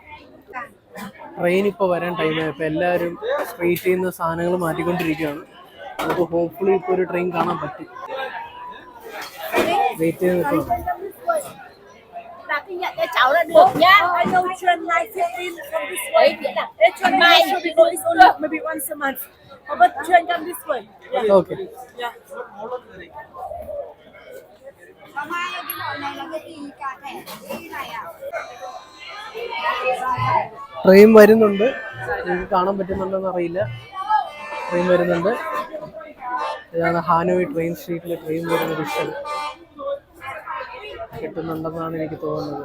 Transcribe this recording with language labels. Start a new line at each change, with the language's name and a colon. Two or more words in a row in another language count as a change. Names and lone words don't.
Malayalam: ട്രെയിൻ ഇപ്പോൾ വരാൻ ടൈമായപ്പോൾ എല്ലാവരും സ്ട്രീറ്റിൽ നിന്ന് സാധനങ്ങൾ മാറ്റിക്കൊണ്ടിരിക്കുകയാണ്. നമുക്ക് ഹോപ്പ്ഫുള്ളി ഇപ്പോൾ ഒരു ട്രെയിൻ കാണാൻ പറ്റും. വെയിറ്റ് ചെയ്ത് നിൽക്കണം.
Vietnamese: Là cái nhận cái cháu là được nhá.
English: I know train 9:15 from this way. They train 9 so we go is only maybe once a month. But train come this way.
Malayalam: ഓക്കെ.
English: Yeah.
Malayalam: ട്രെയിൻ വരുന്നുണ്ട്. നിങ്ങൾക്ക് കാണാൻ പറ്റുന്നുണ്ടോന്ന് അറിയില്ല. ട്രെയിൻ വരുന്നുണ്ട്. ഇതാണ് ഹാനോയ് ട്രെയിൻ സ്ട്രീറ്റിൽ ട്രെയിൻ വരുന്ന വിഷ്വൽ കിട്ടുന്നുണ്ടെന്നാണ് എനിക്ക് തോന്നുന്നത്.